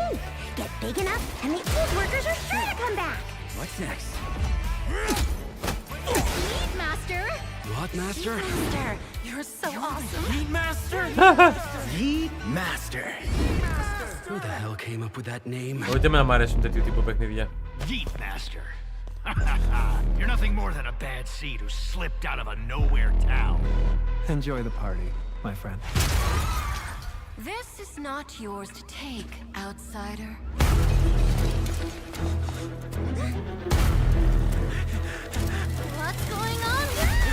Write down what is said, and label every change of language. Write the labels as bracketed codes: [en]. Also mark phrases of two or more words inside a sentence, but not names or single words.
[en] Get big enough, and the old workers are sure to come back. What's next? Meat Master! What, Master? Master, you're so awesome. Meat Master? Meat Master. Who the hell came up with that name? [el] Ούτε εμένα μ' αρέσουν τέτοιου τύπου παιχνίδια. [en] Yeet Master. You're nothing more than a bad seed who slipped out of a nowhere town. Enjoy the party, my friend. This is not yours to take, outsider. What's going on here?